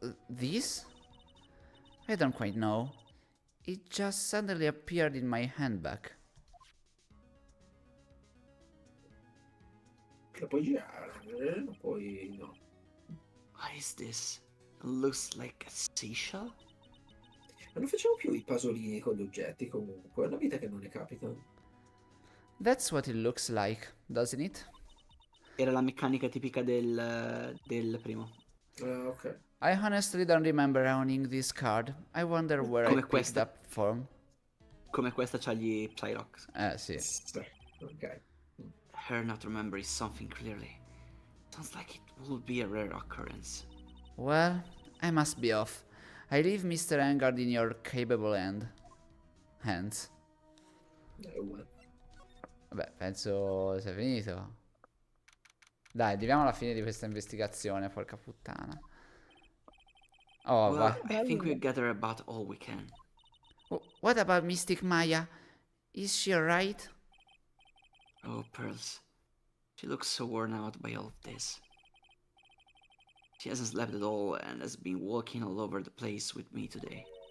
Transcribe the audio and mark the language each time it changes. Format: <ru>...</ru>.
<en>This? I don't quite know. It just suddenly appeared in my handbag.</en> <it>La puoi girare, la puoi... no.</it> <en>What is this? It looks like a seashell?</en> <it>Ma non facciamo più i pasolini con gli oggetti comunque, è una vita che non ne capita.</it> <en>That's what it looks like, doesn't it?</en> <it>Era la meccanica tipica del primo. Ah, ok.</it> <en>I honestly don't remember owning this card. I wonder where I</en> <it>Come</it> <en>picked</en> <it>questa.</it> <en>up from.</en> <it>Come questa c'ha gli Psylocks. Sì. Sì, ok.</it> <en>Her not remembering something clearly. Sounds like it would be a rare occurrence. Well, I must be off. I leave Mr. Engard in your capable hands.</en> <it>Uguale. Vabbè, penso sia finito. Dai, arriviamo alla fine di questa investigazione, porca puttana. Oh, Well, va.</it> <en>I think we gather about all we can. What about Mystic Maya? Is she alright? Oh, Pearls. She looks so worn out by all of this. She hasn't slept at all and has been walking all over the place with me today.</en>